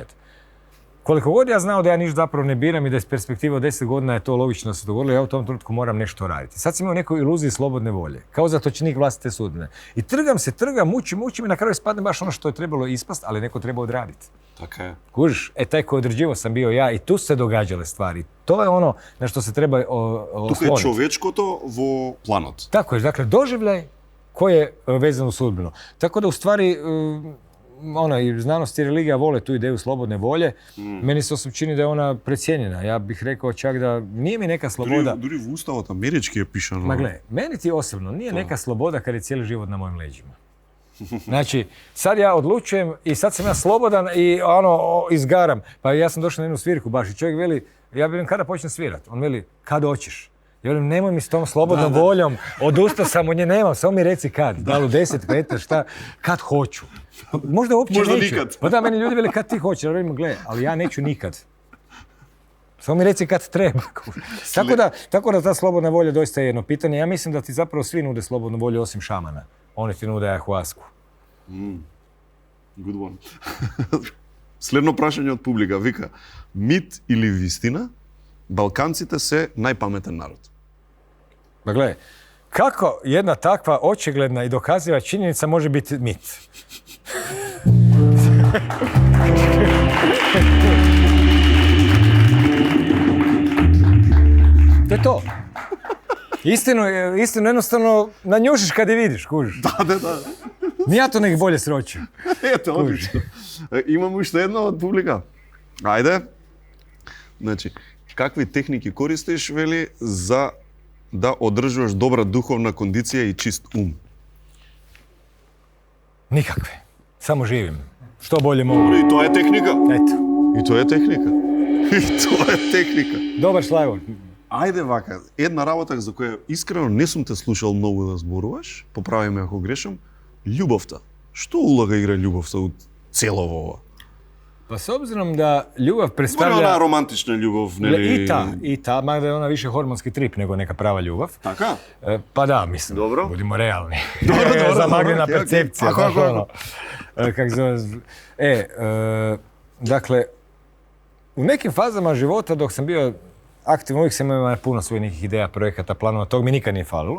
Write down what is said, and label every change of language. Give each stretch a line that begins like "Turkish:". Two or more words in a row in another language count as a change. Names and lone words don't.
Croatian: Koliko god ja znao da ja ništa zapravo ne biram i da iz perspektive od 10 godina je to logično da se dogodilo, ja u tom trenutku moram nešto raditi. Sad sam imao neku iluziju slobodne volje, kao zatočenik vlastite sudbine. I trgam, mučim i na kraju ispadne baš ono što je trebalo ispast, ali neko treba odraditi. Tako je. Kužiš, taj koji određivo sam bio ja i tu su se događale stvari. To je ono na što se treba osloniti.
Macedonian: Тука е човечкото во планот.
Croatian: Tako je, dakle, doživljaj koji je vezan u sudbinu. Tako da u stvari i znanost i religija vole tu ideju slobodne volje. Meni se osim čini da je ona precijenjena. Ja bih rekao čak da nije mi neka sloboda...
Macedonian: Дури во уставот амерички е пишано.
Croatian: Ma gle, meni ti osobno nije neka sloboda kad je cijeli život na mojim leđima. Znači, sad ja odlučujem i sad sam ja slobodan i izgaram. Pa ja sam došao na jednu svirku baš i čovjek veli, ja velim kada počnem svirat? On veli, kad hoćeš? Ja velim, nemoj mi s tom slobodnom voljom, odustao sam od nje, nemam, samo mi reci kad. Da li u 10, 15, šta, kad hoću. Možda uopće Možda neću. nikad. Pa da, meni ljudi veli kad ti hoćeš, ja velim, gle, ali ja neću nikad. Samo mi reci kad treba. Tako da ta slobodna volja doista je jedno pitanje. Ja mislim da ti zapravo svi nude slobodnu volju osim šamana. Oni ti nude ayahuasku.
English: Good one.
Macedonian: Следно прашање од публика вика: мит или вистина? Балканците се најпаметен народ.
Croatian: Ma gle, kako jedna takva očigledna i dokaziva činjenica može biti mit? To je to. Istinu jednostavno nanjušiš kad je vidiš, kužiš. Da. Ja to nek bolje sročim.
Macedonian: Ето, одлично. Имам уште едно од публика. Ајде. Значи, какви техники користиш, вели, за да одржуваш добра духовна кондиција и чист ум?
Croatian: Nikakve. Samo živim. Što bolje mogu.
Macedonian: И тоа е техника.
Croatian: Eto.
Macedonian: И тоа е техника. И тоа е техника.
Croatian: Dobar šlajvor.
Macedonian: Ајде вака, една работа за која искрено не сум те слушал многу да зборуваш, поправи ме ако грешам, љубовта. Што улога игра љубовта у цело ова?
Croatian: Pa s obzirom da ljubav Ona predstavlja... romantična ljubav, neli... I ta, mada je ona više hormonski trip nego neka prava ljubav.
Macedonian: Така?
Croatian: Pa da, mislim, Dobro. budimo realni. Dobro, Zamagljena okej, percepcija, okej. znaš ono. Kak zove... Dakle, u nekim fazama života dok sam bio aktivan, uvijek sam imao puno svojih nekih ideja, projekata, planova, tog mi nikad nije falilo.